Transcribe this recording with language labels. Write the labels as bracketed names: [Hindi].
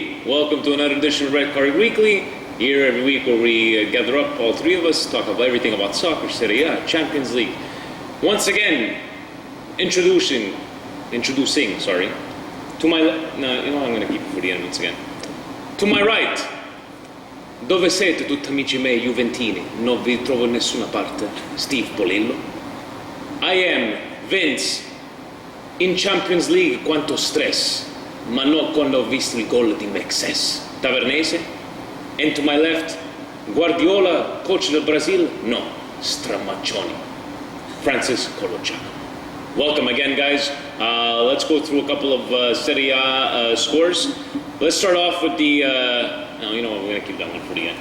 [English] Welcome to another edition of Red Card Weekly. Here every week where we gather up, all three of us, talk about everything about soccer, Serie A, Champions League. Once again, introducing, to my I'm going to keep it for the end once again. To my right, [Italian] dove siete tutti amici miei Juventini? Non vi trovo in nessuna parte. Steve Polillo. [English] I am Vince. [Italian] In Champions League quanto stress, ma non quando ho visto il gol di Mexes. [English] Tavernese. And to my left, Guardiola, coach del Brazil? No, Stramaccioni. Francis Colochano. Welcome again, guys. Let's go through a couple of Serie A scores. Let's start off with the... no, you know what, we're going to keep that one for the end.